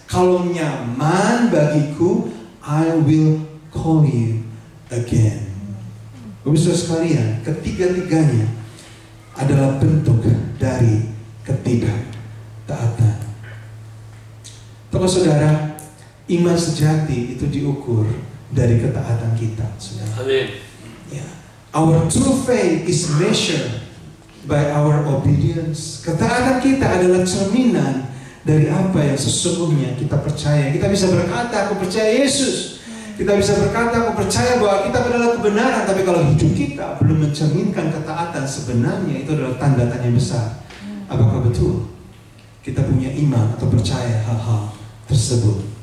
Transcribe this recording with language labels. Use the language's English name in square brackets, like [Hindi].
[Indonesian] Kalau nyaman bagiku, [English] I will call you again. [Indonesian] Saudara sekalian, ketiga-tiganya adalah bentuk dari ketidaktaatan. Teman saudara, iman sejati itu diukur dari ketaatan kita, saudara. Amin. Ya. [English] Our true faith is measured by our obedience. [Indonesian] Ketaatan kita adalah cerminan dari apa yang sesungguhnya kita percaya. Kita bisa berkata, aku percaya Yesus. Kita bisa berkata, aku percaya bahwa kita adalah kebenaran. Tapi kalau hidup kita belum mencerminkan ketaatan sebenarnya, itu adalah tanda tanya besar. Apakah betul kita punya iman atau percaya hal-hal tersebut?